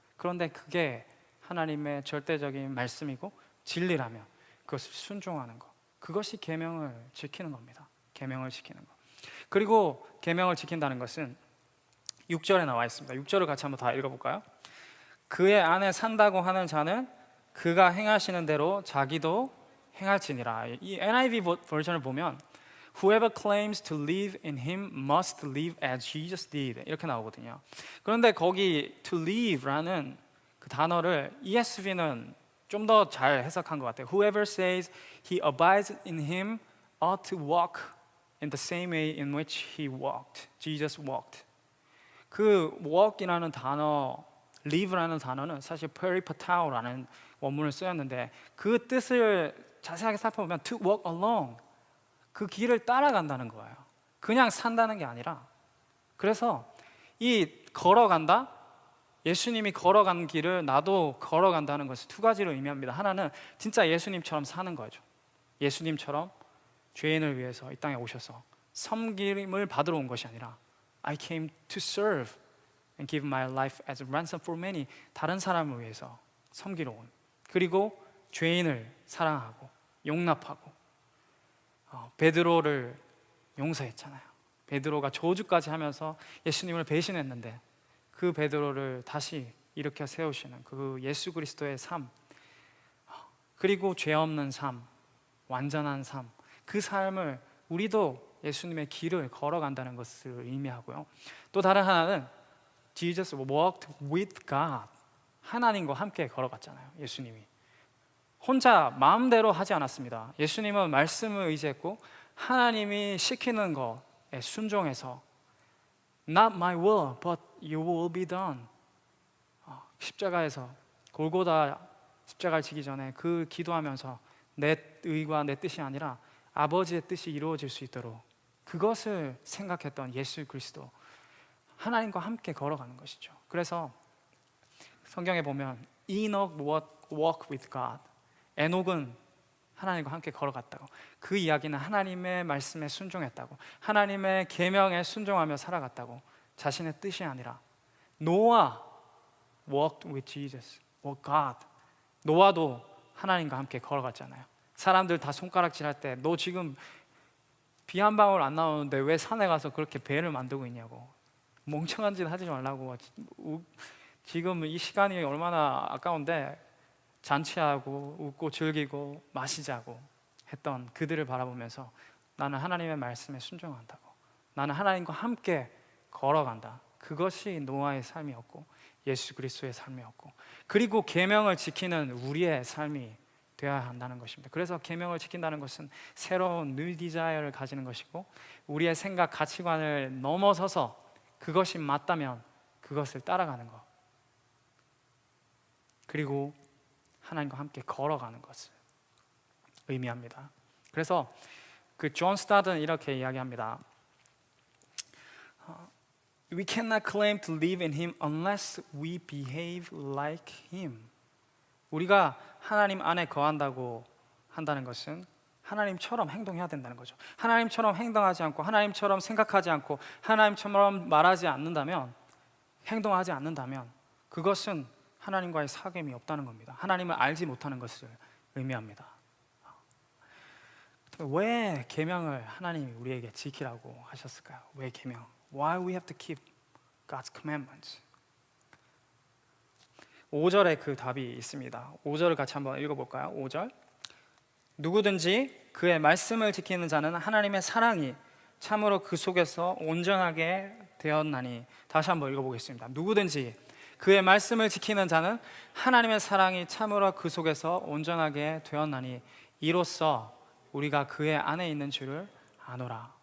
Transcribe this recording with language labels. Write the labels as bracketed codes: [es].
[ko] 그런데 그게 하나님의 절대적인 말씀이고 진리라면 그것을 순종하는 것, 그것이 계명을 지키는 겁니다. 계명을 지키는 것. 그리고 계명을 지킨다는 것은 6절에 나와 있습니다. 6절을 같이 한번 다 읽어볼까요? 그의 안에 산다고 하는 자는 그가 행하시는 대로 자기도 행할지니라. 이 NIV 버전을 보면 [en] Whoever claims to live in him must live as Jesus did [ko] 이렇게 나오거든요. 그런데 거기 to live라는 그 단어를 ESV는 좀 더 잘 해석한 것 같아요. [en] Whoever says he abides in him ought to walk in the same way in which he walked. Jesus walked. [ko] 그 walk이라는 단어, live라는 단어는 사실 peripatau라는 원문을 쓰였는데 그 뜻을 자세하게 살펴보면 [en] to walk along, [ko] 그 길을 따라간다는 거예요. 그냥 산다는 게 아니라. 그래서 이 걸어간다, 예수님이 걸어간 길을 나도 걸어간다는 것을 두 가지로 의미합니다. 하나는 진짜 예수님처럼 사는 거죠. 예수님처럼 죄인을 위해서 이 땅에 오셔서 섬김을 받으러 온 것이 아니라 [en] I came to serve and give my life as a ransom for many. [ko] 다른 사람을 위해서 섬기러 온. 그리고 죄인을 사랑하고 용납하고 베드로를 용서했잖아요. 베드로가 저주까지 하면서 예수님을 배신했는데 그 베드로를 다시 일으켜 세우시는 그 예수 그리스도의 삶, 그리고 죄 없는 삶, 완전한 삶, 그 삶을 우리도 예수님의 길을 걸어간다는 것을 의미하고요. 또 다른 하나는 [en] Jesus walked with God. [ko] 하나님과 함께 걸어갔잖아요. 예수님이 혼자 마음대로 하지 않았습니다. 예수님은 말씀을 의지했고 하나님이 시키는 것에 순종해서 [en] Not my will, but your will be done. [ko] 십자가에서 골고다 십자가를 지기 전에 그 기도하면서 내 의와 내 뜻이 아니라 아버지의 뜻이 이루어질 수 있도록 그것을 생각했던 예수 그리스도, 하나님과 함께 걸어가는 것이죠. 그래서 성경에 보면 [en] Enoch walked with God. [ko] 에녹은 하나님과 함께 걸어갔다고. 그 이야기는 하나님의 말씀에 순종했다고, 하나님의 계명에 순종하며 살아갔다고. 자신의 뜻이 아니라. [en] 노아 walked with Jesus, with God. [ko] 노아도 하나님과 함께 걸어갔잖아요. 사람들 다 손가락질할 때 너 지금 비 한 방울 안 나오는데 왜 산에 가서 그렇게 배를 만들고 있냐고, 멍청한 짓 하지 말라고, 지금 이 시간이 얼마나 아까운데 잔치하고 웃고 즐기고 마시자고 했던 그들을 바라보면서 나는 하나님의 말씀에 순종한다고, 나는 하나님과 함께 걸어간다. 그것이 노아의 삶이었고 예수 그리스도의 삶이었고, 그리고 계명을 지키는 우리의 삶이 되어야 한다는 것입니다. 그래서 계명을 지킨다는 것은 새로운 new desire를 가지는 것이고, 우리의 생각 가치관을 넘어서서 그것이 맞다면 그것을 따라가는 것, 그리고 하나님과 함께 걸어가는 것을 의미합니다. 그래서 그 존 스타드는 이렇게 이야기합니다. [en] We cannot claim to live in Him unless we behave like Him. [ko] 우리가 하나님 안에 거한다고 한다는 것은 하나님처럼 행동해야 된다는 거죠. 하나님처럼 행동하지 않고, 하나님처럼 생각하지 않고, 하나님처럼 말하지 않는다면, 행동하지 않는다면 그것은 하나님과의 사귐이 없다는 겁니다. 하나님을 알지 못하는 것을 의미합니다. 왜 계명을 하나님이 우리에게 지키라고 하셨을까요? 왜 계명? [en] Why we have to keep God's commandments? [ko] 5절에 그 답이 있습니다. 5절을 같이 한번 읽어볼까요? 5절. 누구든지 그의 말씀을 지키는 자는 하나님의 사랑이 참으로 그 속에서 온전하게 되었나니. 다시 한번 읽어보겠습니다. 누구든지 그의 말씀을 지키는 자는 하나님의 사랑이 참으로 그 속에서 온전하게 되었나니, 이로써 우리가 그의 안에 있는 줄을 아노라.